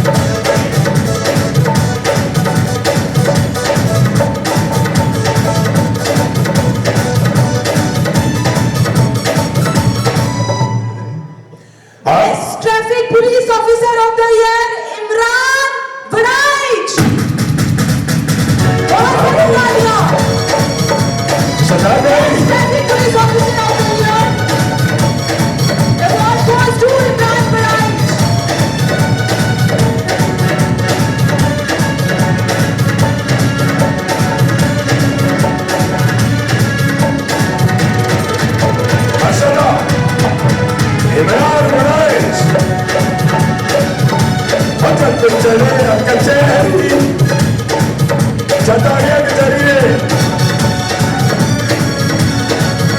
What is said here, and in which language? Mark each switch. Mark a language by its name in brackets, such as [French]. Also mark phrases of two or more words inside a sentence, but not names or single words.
[English] Traffic Police Officer of the Year, Imran Badaij. [Hindi] सरदार भाई, [English] Traffic Police Officer of the Year. The award goes to Imran Badaij. [Hindi] माशाल्लाह, इमरान बदाइज। अकल चले, अकल चले, चलता गया कि चलिए।